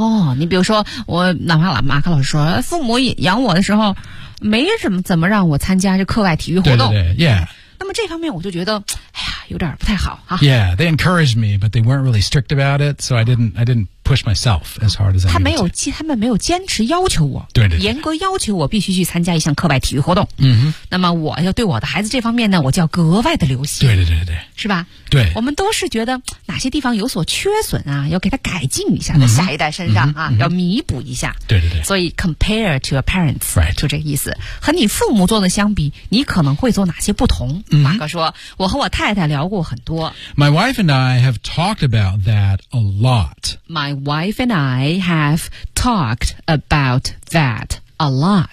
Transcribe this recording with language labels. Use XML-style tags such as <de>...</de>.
<zh>Oh, 你比如说我哪怕马克老师说父母养我的时候没什么怎么让我参加这课外体育活动。对对对 yeah. 那么这方面我就觉得哎呀有点不太好啊。</zh> <en>Yeah, they encouraged me, but they weren't really strict about it, so I didn't push myself as hard as I needed.</en> <zh>他们没有坚持要求我。对对对。严格要求我必须去参加一项课外体育活动。嗯哼。那么我要对我的孩子这方面呢我就要格外的留心。对对对对。是吧对。我们都是觉得哪些地方有所缺损啊要给他改进一下在下一代身上啊、嗯、要弥补一下。对对对。所以</zh> <en>compare to your parents. Right.</en> <zh>就这个意思。和你父母做的相比你可能会做哪些不同嗯马哥说我和我太太聊过很多。</zh> <en>My wife and I have talked about that a lot. My wife and I have talked about that a lot.、</en>